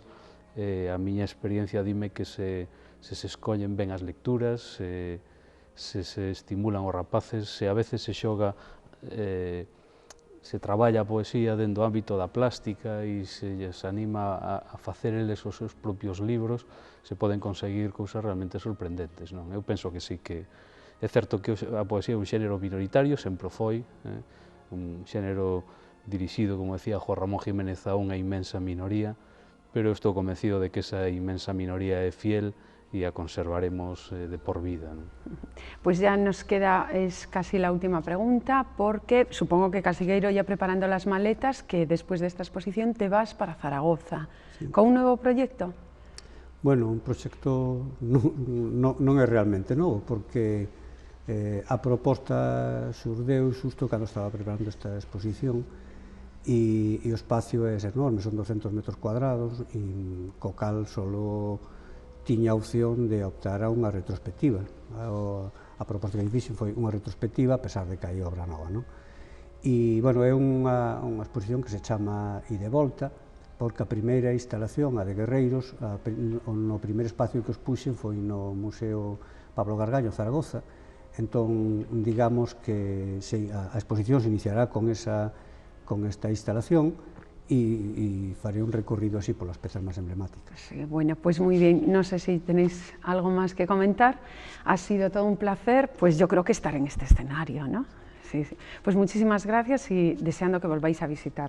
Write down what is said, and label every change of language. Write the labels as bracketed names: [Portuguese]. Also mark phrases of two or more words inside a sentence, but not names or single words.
[Galician] A miña experiencia dime que se escollen ben as lecturas, se estimulan os rapaces, se a veces se xoga, se traballa a poesía dentro do ámbito da plástica e se lles anima a facer eles os seus propios libros, se poden conseguir cousas realmente sorprendentes, non? Eu penso que sí, que é certo que a poesía é un xénero minoritario, sempre foi, un xénero dirixido, como decía Juan Ramón Jiménez, a unha inmensa minoría, pero estou convencido de que esa inmensa minoría é fiel y a conservaremos de por vida, ¿no? [Spanish] Pues ya nos queda, es casi la última pregunta, porque supongo que Casigueiro ya preparando las maletas, que después de esta exposición te vas para Zaragoza, sí. ¿Con un nuevo proyecto? Bueno, [Galician] un proxecto non é realmente novo, porque a proposta xurdeu xusto cando estaba preparando esta exposición, e o espacio é enorme, son 200 [Spanish] metros cuadrados, [Galician] e co cal solo tiña a opción de optar a unha retrospectiva. A proposta que fixen foi unha retrospectiva, a pesar de que hai obra nova, non? E, bueno, é unha exposición que se chama I de Volta, porque a primeira instalación, a de Guerreiros, no primeiro espacio que os puxen foi no Museo Pablo Gargallo, Zaragoza. Entón, digamos que a exposición se iniciará con esta instalación, y faré un recorrido así [Spanish] por las piezas más emblemáticas. Sí, bueno, pues muy bien, no sé si tenéis algo más que comentar. Ha sido todo un placer, pues yo creo que estar en este escenario, ¿no? Sí, sí. Pues muchísimas gracias y deseando que volváis a visitarnos.